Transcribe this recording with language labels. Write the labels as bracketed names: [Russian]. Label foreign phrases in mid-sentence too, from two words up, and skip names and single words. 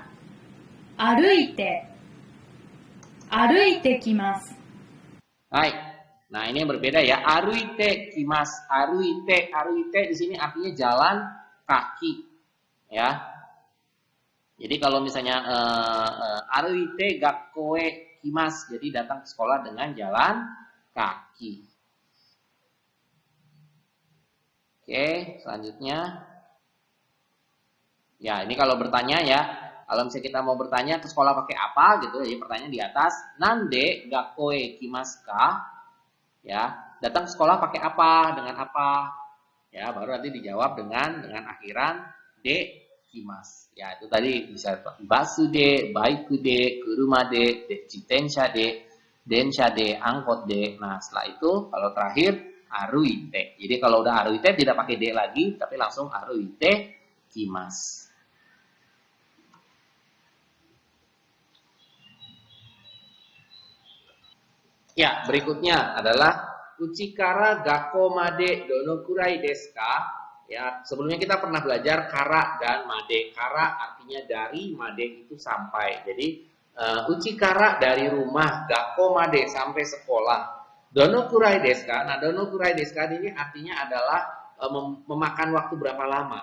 [Japanese] 歩いてきます。 [Indonesian] Hai. Nah, ini yang berbeda ya. [Japanese] 歩いてきます. [Indonesian] Aruite di sini artinya jalan kaki. Ya. Jadi kalau misalnya [Japanese] 歩いて学校へ来ます, [Indonesian] jadi datang ke sekolah dengan jalan kaki. Oke, selanjutnya. Ya, ini kalau bertanya ya. Kalau misalnya kita mau bertanya ke sekolah pakai apa gitu, jadi pertanyaan di atas, [Japanese] 何で学校へ来ますか? [Indonesian] Ya, datang ke sekolah pakai apa? Dengan apa? Ya, baru nanti dijawab dengan akhiran [Japanese] で来ます. [Indonesian] Ya, itu tadi bisa [Japanese] バスで、バイクで、車で、自転車で、電車で, [Indonesian] angkot de. Nah, setelah itu kalau terakhir aruite. Jadi kalau udah aruite tidak pakai de lagi, tapi langsung [Japanese] 歩いてきます. [Indonesian] Ya, berikutnya adalah [Japanese] 家から学校までどのくらいですか? [Indonesian] Ya, sebelumnya kita pernah belajar kara dan made. Kara artinya dari, made itu sampai. Jadi Uchikara dari rumah, [Japanese] 学校まで [Indonesian] sampai sekolah. [Japanese] どのくらいですか? [Indonesian] Nah, [Japanese] どのくらいですか [Indonesian] ini artinya adalah memakan waktu berapa lama.